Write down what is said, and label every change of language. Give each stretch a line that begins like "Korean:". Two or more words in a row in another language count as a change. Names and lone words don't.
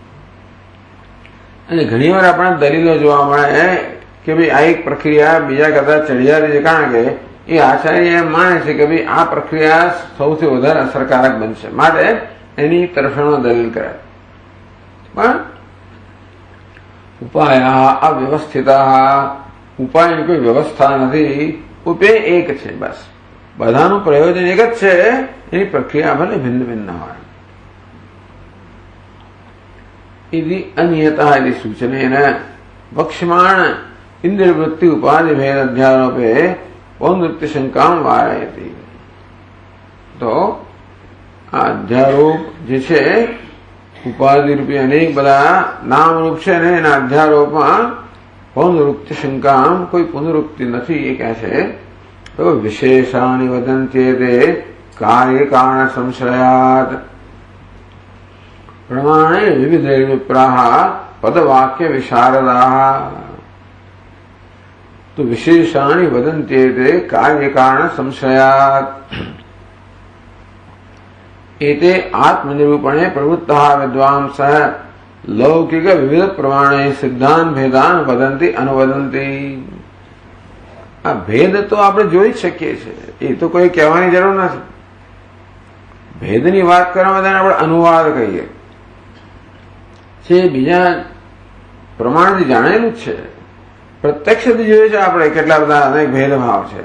Gujarati: અને ઘણી વાર આપણને દલીલો જોવા મળે કે ભાઈ આ એક પ્રક્રિયા બીજા કરતા ચડિયાતી છે, કારણ કે એ આચાર્ય એમ માને છે કે ભાઈ આ પ્રક્રિયા સૌથી વધારે અસરકારક બનશે, માટે એની તરફેણો દલીલ કરે. પણ ઉપાય અવ્યવસ્થિતા, ઉપાયની કોઈ વ્યવસ્થા નથી. ઉપેય એક છે, બસ બધાનું પ્રયોજન એક જ છે. એની પ્રક્રિયા ભલે ભિન્ન ભિન્ન હોય.
Sanskrit: इति अनियतः इति सूचनेन वक्ष्यमाण इंद्रियवृत्ति उपाधि भेद अध्यारोपे पौनृत्य शंकां वारयति.
Gujarati: तो આ અધ્યારોપ જે છે ઉપાધિ રૂપી અનેક બધા નામ રૂપ છે ને એના અધ્યારોપમાં પૌનરુક્તિ શંકામ કોઈ પુનરુક્તિ નથી એ કહે છે.
Sanskrit: તો વિશેષાણી વદંત્યે તે કાર્ય કારણ સંશ્રયાત પ્રમાણે વિવિધ વિપ્રાહ પદવાક્ય વિશારદાહ. તો વિશેષાણી વદંત્યે તે કાર્ય કારણ સંશ્રયાત. एते आत्मनिरूपणे प्रवृत्तः विद्वांसः लौकिक विविध प्रमाणे सिद्धांत भेदान वदन्ति अनुवदन्ति.
Gujarati: આ ભેદ તો આપણે જોઈ જ શકીએ છીએ, એ તો કોઈ કહેવાની જરૂર નથી. ભેદની વાત કરવા માટે આપણે અનુવાદ કહીએ છે. બીજા પ્રમાણથી જાણેલું જ છે. પ્રત્યક્ષથી જોઈએ છે આપણે કેટલા બધા અનેક ભેદભાવ છે.